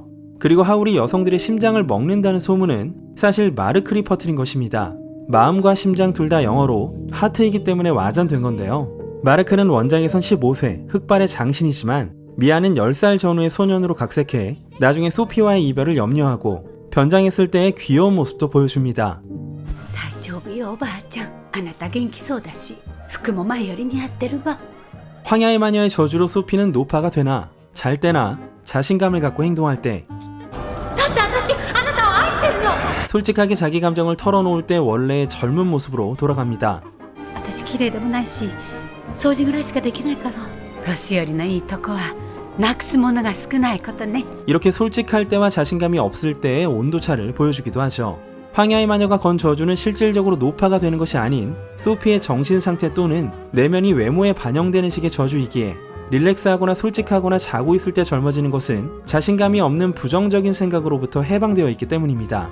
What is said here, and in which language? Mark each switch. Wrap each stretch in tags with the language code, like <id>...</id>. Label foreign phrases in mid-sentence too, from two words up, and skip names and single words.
<ko>그리고 하울이 여성들의 심장을 먹는다는 소문은 사실 마르크리 퍼뜨린 것입니다. 마음과 심장 둘 다 영어로 하트이기 때문에 와전된 건데요. 마르크는 원작에선 15세 흑발의 장신이지만 미아는 10살 전후의 소년으로 각색해 나중에 소피와의 이별을 염려하고 변장했을 때의 귀여운 모습도 보여줍니다.</ko> <ja>大丈夫よおばあちゃんあなた元気そうだし服も前より似合ってるわ</ja> <ko>황야의 마녀의 저주로 소피는 노파가 되나 잘 때나 자신감을 갖고 행동할 때</ko> <ja>だって私あなたを愛してるの</ja> <ko>솔직하게 자기 감정을 털어놓을 때 원래의 젊은 모습으로 돌아갑니다.</ko> <ja>私綺麗でもないし掃除ぐらいしかできないから年寄りのいいとこはなくすものが少ないことね</ja> <ko>이렇게 솔직할 때와 자신감이 없을 때의 온도차를 보여주기도 하죠. 황야의 마녀가 건 저주는 실질적으로 노파가 되는 것이 아닌 소피의 정신상태 또는 내면이 외모에 반영되는 식의 저주이기에 릴렉스하거나 솔직하거나 자고 있을 때 젊어지는 것은 자신감이 없는 부정적인 생각으로부터 해방되어 있기 때문입니다.</ko>